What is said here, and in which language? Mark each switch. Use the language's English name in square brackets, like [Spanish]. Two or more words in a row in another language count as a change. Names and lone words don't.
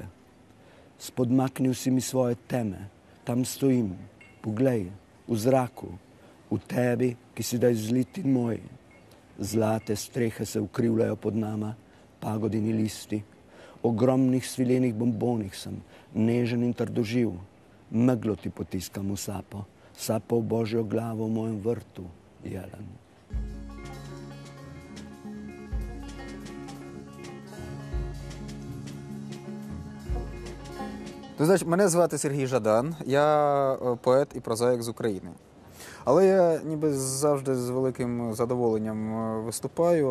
[Slovenian] Spodmaknil si mi svoje teme, tam stojim, poglej, v zraku, v tebi, ki si daj zlit in moj. Zlate strehe se ukrivljajo pod nama, pagodini listi. Ogromnih svilenih bombonih sem, nežen in trdoživ. Meglo ti potiskam v sapo, sapo v božjo glavo v mojem vrtu, jelen. [Ukrainian] Мене звати Сергій Жадан, я поет і прозаїк з України. Але я ніби завжди з великим задоволенням виступаю.